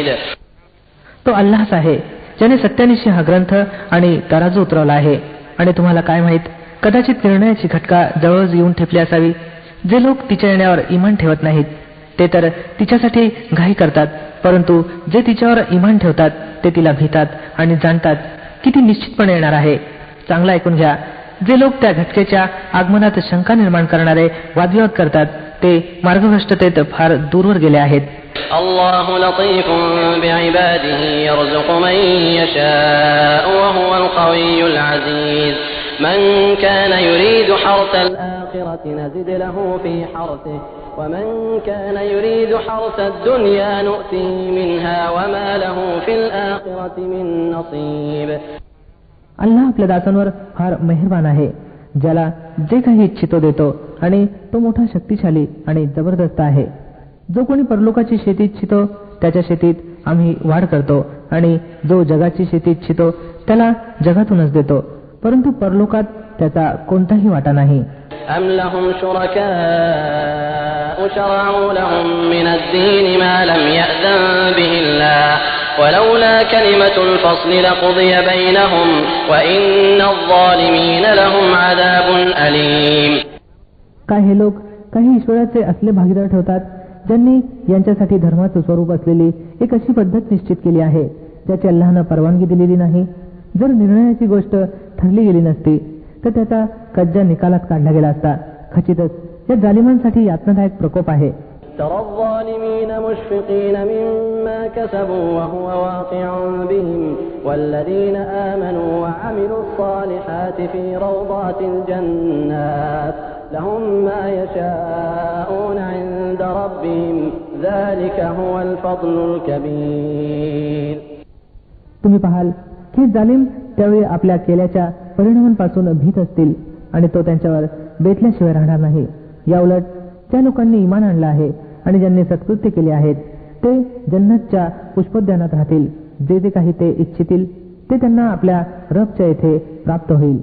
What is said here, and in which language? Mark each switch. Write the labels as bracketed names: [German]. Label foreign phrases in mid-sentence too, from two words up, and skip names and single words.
[Marathi] तो अल्लाहच आहे ज्याने सत्यानिशी हा ग्रंथ आणि तराजू उतरवला आहे. आणि तुम्हाला काय माहित कदाचित निर्णयाची घटका जवळ येऊन ठेपली असावी. जे लोक तिच्या येण्यावर इमान ठेवत नाहीत ते तर तिच्यासाठी घाई करतात परंतु जे तिच्यावर इमान ठेवतात ते तिला भीतात आणि जाणतात की ती निश्चितपणे येणार आहे. चांगला ऐकून घ्या जे लोक त्या घटकेच्या आगमनात शंका निर्माण करणारे वादविवाद करतात ते मार्गभ्रष्टतेत फार दूरवर गेले आहेत. [Arabic] الله لطيف بعباده يرزق من يشاء وهو القوي العزيز من كان يريد حرث الآخرة نزد له في حرثه ومن كان يريد حرث الدنيا نؤته منها وما له في الآخرة من نصيب. [Marathi] अल्लाह आपल्या दासांवर फार मेहरबान आहे. ज्याला जे काही इच्छितो देतो आणि तो मोठा शक्तिशाली आणि जबरदस्त आहे. जो कोणी परलोकाची शेती इच्छितो त्याच्या शेतीत आम्ही वाढ करतो आणि जो जगाची शेती इच्छितो त्याला जगातूनच देतो परंतु परलोकात त्याचा कोणताही वाटा नाही. [Arabic] أم لهم شركاء شرعوا لهم من الدين ما لم يأذن به الله ولولا كلمة الفصل لقضي بينهم وإن الظالمين لهم عذاب أليم. [Marathi] काय हे लोक काही ईश्वराचे असले भागीदार ठेवतात ज्यांनी यांच्यासाठी धर्माचं स्वरूप असलेली एक अशी पद्धत निश्चित केली आहे ज्याची अल्लाहनं परवानगी दिलेली नाही. जर निर्णयाची गोष्ट ठरली गेली नसती तर त्याचा कज्जा निकालात काढला गेला असता. खचितच या जालिमांसाठी यातनादायक प्रकोप आहे. [Arabic] ترى الظالمين مشفقين مما كسبوا وهو واقع بهم والذين آمنوا وعملوا الصالحات في روضات الجنات لهم ما يشاءون عند ربهم ذلك هو الفضل الكبير. [Marathi] तुम्ही पाहाल की जालिम त्यावेळी आपल्या केल्याच्या परिणामांपासून भीत असतील आणि तो त्यांच्यावर बेतल्याशिवाय राहणार नाही. याउलट त्या लोकांनी इमान आणलं आहे आणि ज्यांनी सत्कृत्य केले आहेत ते जन्नतच्या पुष्पोद्यानात राहतील. जे जे काही ते इच्छितील ते त्यांना आपल्या रबच्या येथे प्राप्त होईल.